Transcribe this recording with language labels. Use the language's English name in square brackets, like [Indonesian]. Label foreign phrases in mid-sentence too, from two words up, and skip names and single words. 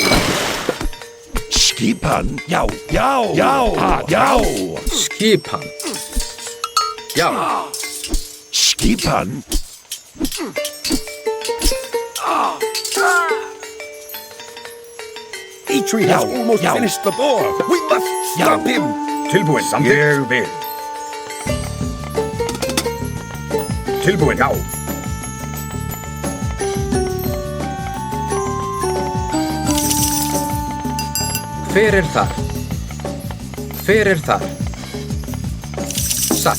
[Icelandic] Skipan. Já. Já. Já. Já. Skipan. Já. Skipan. [English] Eitri has almost finished the boar. We must stop him. [Icelandic] Tilbúin. Ég vil. Tilbúin. Já. Hver þar? Hver þar? Satt.